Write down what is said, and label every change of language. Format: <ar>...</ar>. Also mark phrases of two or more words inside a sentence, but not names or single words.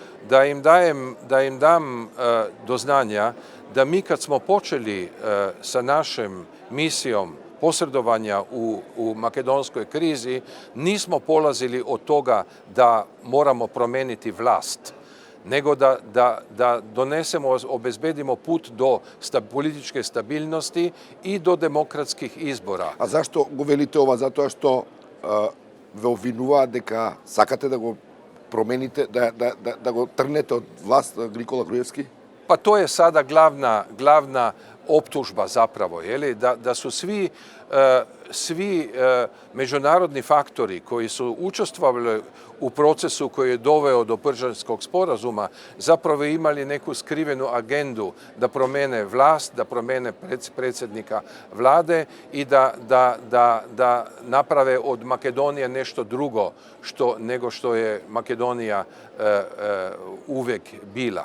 <sr>da im dam do znanja da mi kad smo počeli sa našom misijom posredovanja u makedonskoj krizi, nismo polazili od toga da moramo promeniti vlast, nego da donesemo, obezbedimo put do političke stabilnosti i do demokratskih izbora.</sr> <mk>А зашто го велите ова? Затоа што ве обвинуваат дека сакате да го промените, да го тргнете од власт Никола Груевски?</mk> <sr>Pa to je sada glavna optužba zapravo, da su svi međunarodni faktori koji su učestvovali u procesu koji je doveo do Pržanskog sporazuma zapravo imali neku skrivenu agendu da promene vlast, da promene predsjednika vlade i da naprave od Makedonije nešto drugo nego što je Makedonija uvek bila.</sr>